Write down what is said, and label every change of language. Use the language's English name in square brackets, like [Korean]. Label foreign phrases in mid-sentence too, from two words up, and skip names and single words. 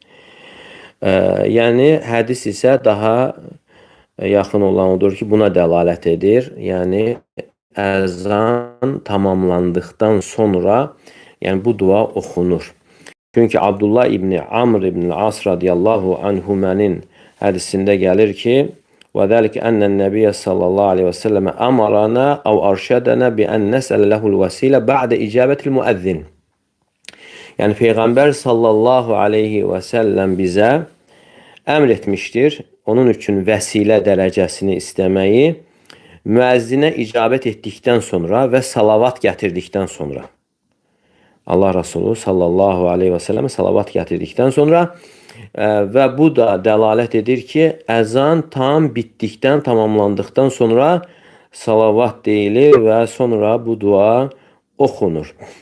[Azerbaijani] Yəni hədis isə daha yaxın olan odur ki, buna dəlalət edir. Yəni əzan tamamlandıqdan sonra, yəni bu dua oxunur. Çünki Abdullah ibn Amr ibn As radiyallahu anhumənin hədisində gəlir ki, [Arabic] وَذَلِكَ أَنَّ النَّبِيَ صَلَّى اللّٰهُ عَلَيْهِ وَسَلَّمَ أَمَرَنَا أَوْ أَرْشَدَنَا بِأَنْ نَسْأَلَ لَهُ الْوَسِيلَ بَعْدَ إِجَابَةِ الْمُؤَذِّنِ. [Azerbaijani] Yəni Peyğəmbər [Arabic] صلى الله عليه وسلم [Azerbaijani] bizə əmr etmişdir, onun üçün vəsilə dərəcəsini istəməyi, müəzzinə icabət etdikdən sonra və salavat gətirdikdən sonra. Allah Resulü [Arabic] صلى الله عليه وسلم [Azerbaijani] salavat gətirdikdən sonra və bu da dəlalət edir ki, əzan tam bitdikdən, tamamlandıqdan sonra salavat deyilir və sonra bu dua oxunur.